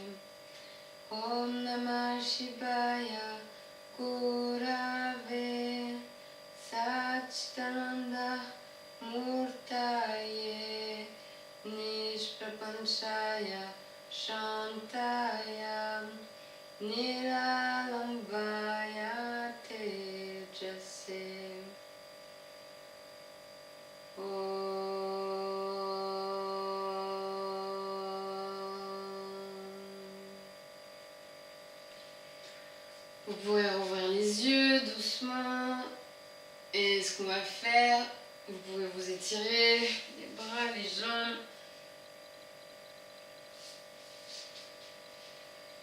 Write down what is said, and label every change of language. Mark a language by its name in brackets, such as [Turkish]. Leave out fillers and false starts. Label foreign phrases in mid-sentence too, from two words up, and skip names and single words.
[Sanskrit] ॐ नमः शिवाय गुरवे सच्चिदानन्द मूर्तये निष्प्रपञ्चाय शान्ताय निरालम्बाय तेजसे. [French] Vous pouvez rouvrir les yeux doucement. Et ce qu'on va faire, vous pouvez vous étirer les bras, les jambes.